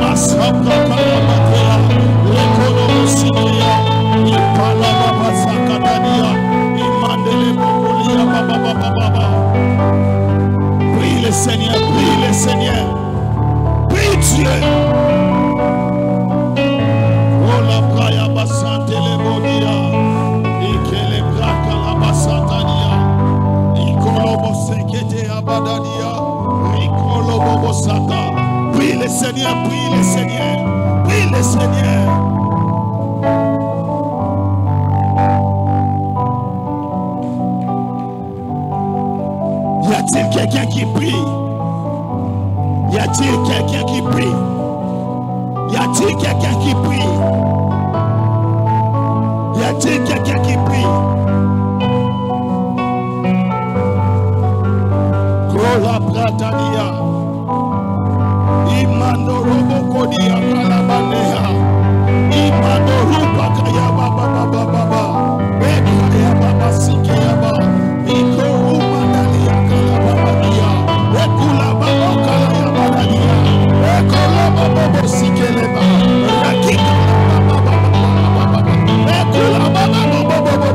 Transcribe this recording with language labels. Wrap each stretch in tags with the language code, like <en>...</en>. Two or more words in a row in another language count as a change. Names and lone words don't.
<fr>Massabra Kalamatea, l'économie Sinéa, il parla Baba Sakadania, il mandele Bokolia Baba Baba. Prie le Seigneur, prie le Seigneur, prie Dieu. Oh la praia basante le bodia, et que les braques la basantania, et kolobo sekete abadania, et kolobo sata. Prie le Seigneur, prie le Seigneur, prie le Seigneur. Y a-t-il quelqu'un qui prie? Y a-t-il quelqu'un qui prie? Y a-t-il quelqu'un qui prie? Y a-t-il quelqu'un qui prie? Kola Bratania, Imando Robokodia Kalabanea, Imando Rupa Kaya Baba Baba Baba, Ekaya Baba Sikayaba, Iko Umadalia Kalababania, Ekula Baba Kalaya Badania, Ekola Baba Sikeleba, Rakika Baba Baba Baba, Ekula Baba Baba</fr>